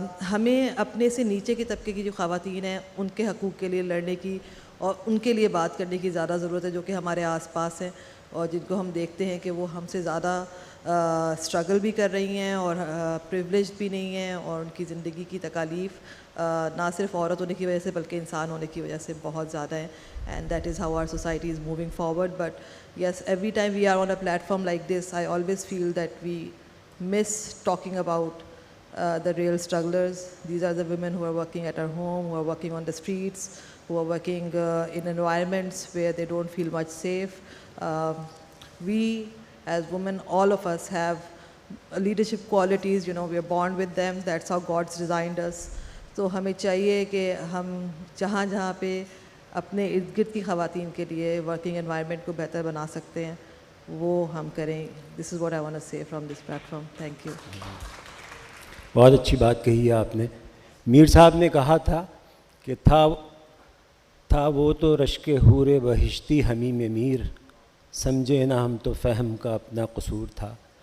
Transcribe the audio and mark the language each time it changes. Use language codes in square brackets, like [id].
[ur] ہمیں اپنے سے نیچے کے طبقے کی جو خواتین ہیں ان کے حقوق کے لیے لڑنے کی اور ان کے لیے بات کرنے کی زیادہ ضرورت ہے, جو کہ ہمارے آس پاس ہیں اور جن کو ہم دیکھتے ہیں کہ وہ ہم سے زیادہ اسٹرگل بھی کر رہی ہیں اور پریولیج بھی نہیں ہیں, اور ان کی زندگی کی تکالیف نہ صرف عورت ہونے کی وجہ سے بلکہ انسان ہونے کی وجہ سے بہت زیادہ ہیں. [en] And that is how our society is moving forward. But yes, every time we are on a platform like this, I always feel that we miss talking about the real strugglers. These are the women who are working at our home, who are working on the streets, who are working in environments where they don't feel much safe. We as women, all of us have leadership qualities, you know, we are born with them. That's how God's designed us. So [ur] ہمیں چاہیے کہ ہم جہاں جہاں پہ اپنے ارد گرد کی خواتین کے لیے ورکنگ انوائرمنٹ کو بہتر بنا سکتے ہیں وہ ہم کریں. [en] This is what I want to say from this platform. Thank you. [ur] بہت اچھی بات کہی ہے آپ نے. میر صاحب نے کہا تھا کہ تھا وہ تو رشک حور بہشتی حمیم میر, سمجھے نہ ہم تو فہم کا اپنا قصور تھا.